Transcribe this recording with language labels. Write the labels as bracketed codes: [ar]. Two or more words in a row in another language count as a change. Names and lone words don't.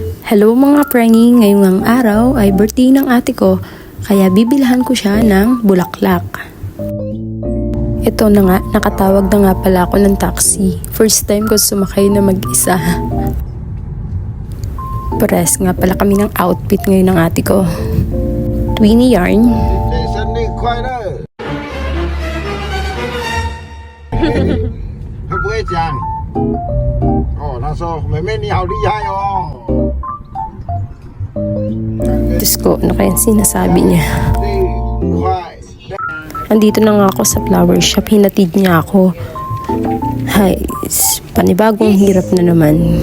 [tl] Hello mga prangy, ngayong araw ay birthday ng ate ko, kaya bibilhan ko siya ng bulaklak. Ito na nga, nakatawag na nga pala ako ng taxi. [en] First time [tl] ko sumakay na mag-isa. Pares nga pala kami ng outfit ngayon ng ate ko. Twinny yarn. [zh] 生日快乐！他不会讲。哦，他说：“妹妹你好厉害哦。” [tl] Diyos ko, ano kaya sinasabi niya? Andito na nga ako sa flower shop, hinatid niya ako. Hay, panibagong hirap na naman.